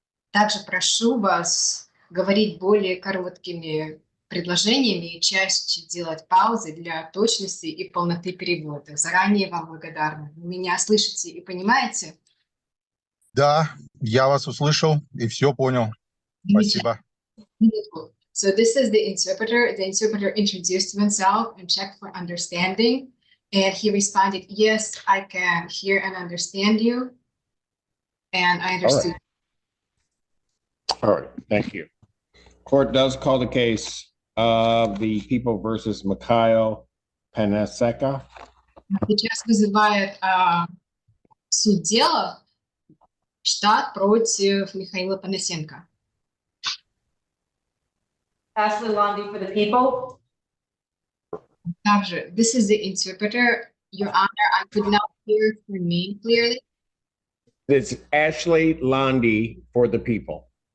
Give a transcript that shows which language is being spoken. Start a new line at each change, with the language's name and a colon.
Russian: Также прошу вас говорить более короткими предложениями и чаще делать паузы для точности и полноты перевода. Заранее вам благодарна. Вы меня слышите и понимаете? Да, я вас услышал и все понял. Спасибо. Минутку.
English: So this is the interpreter. The interpreter introduced himself and checked for understanding. And he responded, yes, I can hear and understand you. And I understood. All right, thank you. Court does call the case of the People versus Mikhail Panaseka.
Russian: Сейчас вызывает суд дела штат против Михаила Панасенко.
English: Ashley Lundy for the people.
Russian: Также,
English: this is the interpreter. Your Honor, I could not hear your name clearly. It's Ashley Lundy for the people.